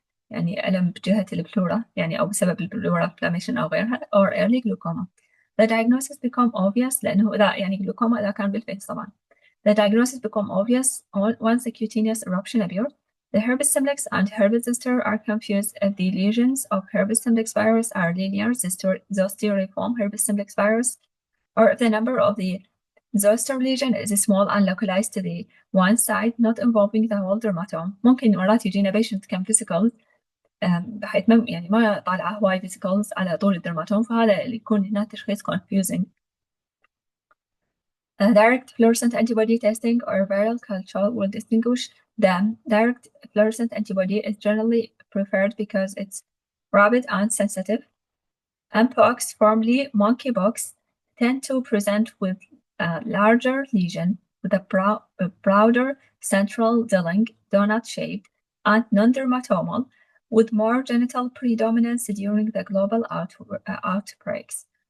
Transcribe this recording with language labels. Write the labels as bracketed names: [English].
[Arabic] يعني ألم بجهة البلورا يعني أو بسبب البلورا inflammation أو غيرها [English] or early glaucoma. The diagnosis become obvious [Arabic] لأنه إذا يعني glaucoma إذا كان بالفيس طبعا. [English] The diagnosis become obvious once the cutaneous eruption appears. The herpes simplex and herpes zoster are confused if the lesions of herpes simplex virus are linear zosteriform herpes simplex virus, or if the number of the zoster lesion is small and localized to the one side not involving the whole dermatome. [Arabic] ممكن مرات يجينا patient كم vesicles بحيث يعني ما طالعة هواي vesicles على طول الدرماتوم فهذا اللي يكون هنا تشخيص confusing. [English] Direct fluorescent antibody testing or viral culture will distinguish them. Direct fluorescent antibody is generally preferred because it's rapid and sensitive. Mpox, formerly monkeypox, tend to present with a larger lesion with a broader central dwelling, donut-shaped, and non-dermatomal, with more genital predominance during the global outbreaks.